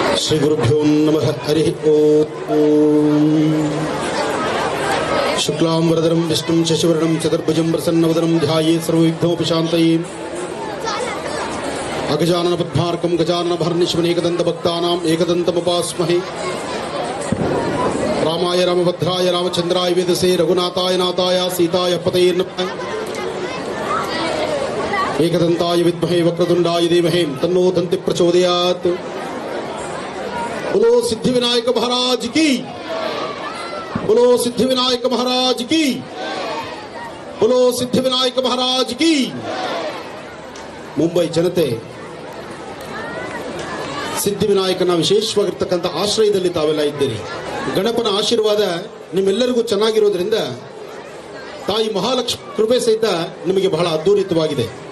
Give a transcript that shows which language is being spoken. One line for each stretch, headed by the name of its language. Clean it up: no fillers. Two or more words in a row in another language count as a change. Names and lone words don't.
Sanskrit: ಶ್ರೀ ಗುರುಭ್ಯೋ ನಮಃ. ಹರಿ ಓಂ. ಶುಕ್ಲಾಂ ವರದರಂ ವಿಷ್ಣುಂ ಶಶಿವರ್ಣಂ ಚತುರ್ಭುಜಂ ಪ್ರಸನ್ನವದನಂ ಧ್ಯಾಯೇತ್ ಸರ್ವವಿಘ್ನೋಪಶಾಂತಯೇ. ಅಗಜಾನನ ಪದ್ಮಾರ್ಕಂ ಗಜಾನನ ಭರ್ನಿಶ್ವನೇಕದಂತ ಭಕ್ತಾನಾಂ ಏಕದಂತಮುಪಾಸ್ಮಹೇ. ರಾಮಾಯ ರಾಮಭದ್ರಾಯ ರಾಮಚಂದ್ರಾಯ ವೇದಸೇ ರಘುನಾಥಾಯ ನಾಥಾಯ ಸೀತಾಯ ಪತಯೇ ನಮಃ. ಏಕದಂತಾಯ ವಿದ್ಮಹೇ ವಕ್ರತುಂಡಾಯ ಧೀಮಹಿ ತನ್ನೋ ದಂತಿ ಪ್ರಚೋದಯಾತ್.
Hindi: बोलो सिद्धिविनायक महाराज की, बोलो सिद्धिविनायक महाराज की, बोलो सिद्धिविनायक महाराज की.
Kannada: ಮುಂಬೈ ಜನತೆ ಸಿದ್ಧಿವಿನಾಯಕನ ವಿಶೇಷವಾಗಿರ್ತಕ್ಕಂಥ ಆಶ್ರಯದಲ್ಲಿ ತಾವೆಲ್ಲ ಇದ್ದೀರಿ. ಗಣಪನ ಆಶೀರ್ವಾದ ನಿಮ್ಮೆಲ್ಲರಿಗೂ ಚೆನ್ನಾಗಿರೋದ್ರಿಂದ ತಾಯಿ ಮಹಾಲಕ್ಷ್ಮಿ ಕೃಪೆ ಸಹಿತ ನಿಮಗೆ ಬಹಳ ಅದ್ಧೂರಿತವಾಗಿದೆ.